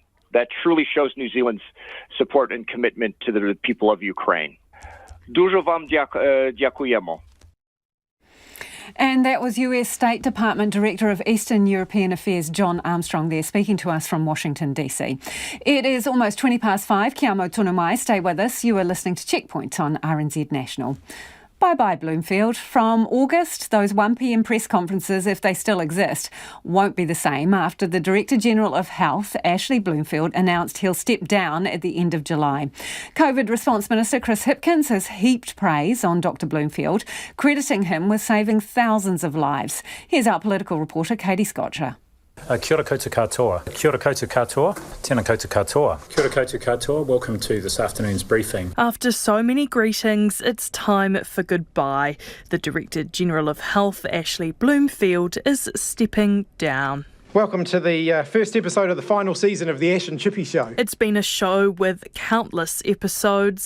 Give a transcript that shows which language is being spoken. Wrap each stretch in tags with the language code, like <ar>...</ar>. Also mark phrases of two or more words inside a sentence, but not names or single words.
<en>That truly shows New Zealand's support and commitment to the people of Ukraine.</en> <pl>Dużo wam dziękujemy.</pl> <en>And that was US State Department Director of Eastern European Affairs John Armstrong there, speaking to us from Washington, D.C. It is almost 5:20.</en> <mi>Kia mau tonu mai.</mi> <en>Stay with us. You are listening to Checkpoint on RNZ National. Bye-bye, Bloomfield. From August, those 1 p.m. press conferences, if they still exist, won't be the same after the Director-General of Health, Ashley Bloomfield, announced he'll step down at the end of July. COVID Response Minister Chris Hipkins has heaped praise on Dr Bloomfield, crediting him with saving thousands of lives. Here's our political reporter, Katie Scotcher.</en> <mi>Kia ora koutou katoa. Kia ora koutou katoa. Tēnā koutou katoa. Kia ora koutou katoa.</mi> <en>Welcome to this afternoon's briefing. After so many greetings, it's time for goodbye. The Director-General of Health, Ashley Bloomfield, is stepping down. Welcome to the first episode of the final season of the Ash and Chippy Show. It's been a show with countless episodes.</en>